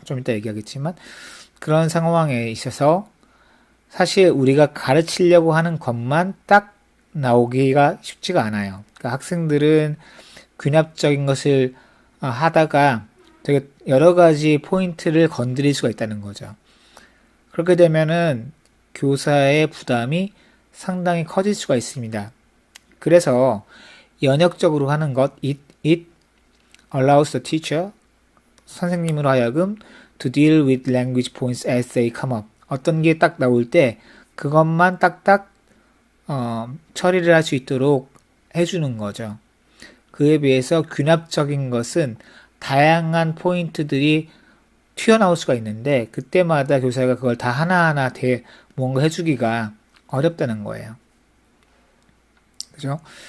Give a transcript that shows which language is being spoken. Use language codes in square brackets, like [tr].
[ko] 좀 이따 얘기하겠지만 그런 상황에 있어서 사실 우리가 가르치려고 하는 것만 딱 나오기가 쉽지가 않아요. 그러니까 학생들은 귀납적인 것을 하다가 되게 여러 가지 포인트를 건드릴 수가 있다는 거죠. 그렇게 되면은 교사의 부담이 상당히 커질 수가 있습니다. 그래서 연역적으로 하는 것, [en] it allows the teacher, [ko] 선생님으로 하여금 [en] to deal with language points as they come up. [ko] 어떤 게 딱 나올 때 그것만 딱딱 처리를 할 수 있도록 해주는 거죠. 그에 비해서 귀납적인 것은 다양한 포인트들이 튀어나올 수가 있는데 그때마다 교사가 그걸 다 하나하나 뭔가 해주기가 어렵다는 거예요. 그죠?